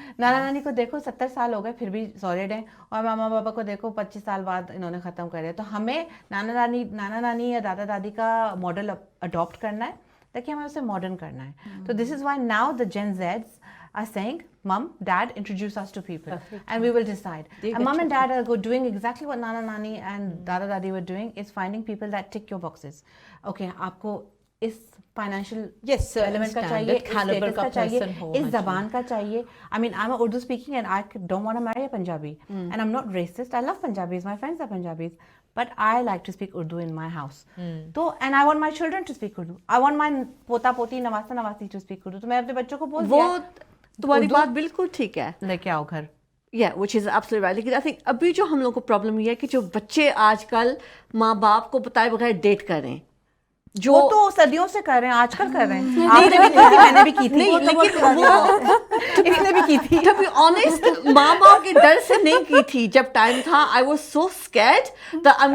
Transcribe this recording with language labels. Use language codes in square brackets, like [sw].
[hi] नाना नानी को देखो 70 साल हो गए फिर भी सॉलिड हैं, और मामा पापा को देखो 25 साल बाद इन्होंने खत्म कर दिया. तो हमें नाना नानी या दादा दादी का मॉडल अडॉप्ट करना है ताकि हमें उसे मॉडर्न करना है. [en] तो this is why now the gen ज़ेड्स are saying, Mom, Dad, introduce us to people, and we will decide. And Mom and Dad are doing exactly what Nana Nani and Dada Dadi were doing, is finding people that tick your boxes. [hi] Okay, आपको इस financial [en] Yes, sir, [hi] element का [en] standard [hi] चाहिए, इस [en] caliber status [hi] का का चाहिए, person होना इस जबान का चाहिए. [en] I mean, I'm a Urdu speaking and I don't want to marry a Punjabi, and I'm not racist. I love Punjabis. My friends are Punjabis. But I like to speak Urdu in my house. तो and I want my children to speak Urdu. I want my [hi] पोता पोती नवासा नवासी [en] to speak Urdu. [hi] तो मैं अपने बच्चों को बोल वो दिया तुम्हारी बात बिल्कुल ठीक है. लेके आओ घर. [en] which is absolutely right. [hi] लेकिन आई थिंक अभी जो हम लोग को प्रॉब्लम ये है कि जो बच्चे आजकल माँ बाप को बताए बगैर डेट कर रहे हैं, जो वो तो सदियों से कर रहे हैं, आजकल कर रहे हैं. आपने भी की थी, मैंने भी की थी. नहीं, लेकिन वो इसने भी की थी. [en] to be honest, [hi] माँ बाप के डर से नहीं की थी. जब टाइम था, [en] I was so scared that I'm